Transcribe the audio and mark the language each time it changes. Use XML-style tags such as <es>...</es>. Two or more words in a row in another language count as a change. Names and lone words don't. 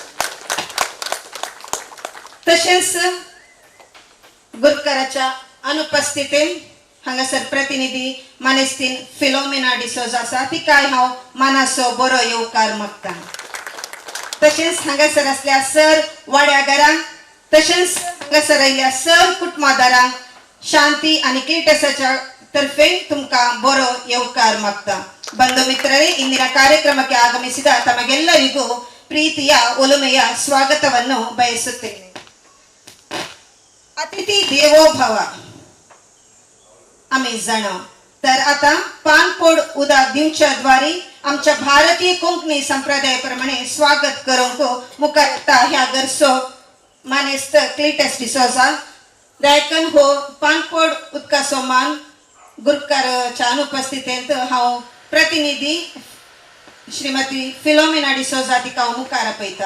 <kok>तशेंच गुरकाराच्या अनुपस्थितीन हांगासर प्रतिनिधी मानेस्तीन फिलोमिना डिसोजा आसा. तिकाय हांव मानाचो बरो येवकार मागता. तशेंच हांगासर आसल्या सर वाड्या घरांक तशेंच हांगासर आयिल्ल्या सर कुटुंबादारांक शांती आनी क्लेटसाच्या तर्फे तुमकां बरो येवकार मागता.</kok> <kn>ಬಂಧು ಮಿತ್ರರೇ, ಇಂದಿನ ಕಾರ್ಯಕ್ರಮಕ್ಕೆ ಆಗಮಿಸಿದ ತಮಗೆಲ್ಲರಿಗೂ ಪ್ರೀತಿಯ ಒಲುಮೆಯ ಸ್ವಾಗತವನ್ನು ಬಯಸುತ್ತೇನೆ.</kn> <sa>अतिथी देवो भव</sa> <kok>आम्ही जाणव. तर आता पानपोड उदक दिवच्या द्वारे आमच्या भारतीय कोंकणी संप्रदायाप्रमाणे स्वागत करूंक मुखार येता ह्या गर्सो मानेस्त क्लिटस डिसोजा दायकन हो पानपोड उदकाचो मान गुरुकाराच्या अनुपस्थितीत हांव प्रतिनिधी श्रीमती फिलोमिना डिसोजा तिका हांव मुखार आपयता.</kok>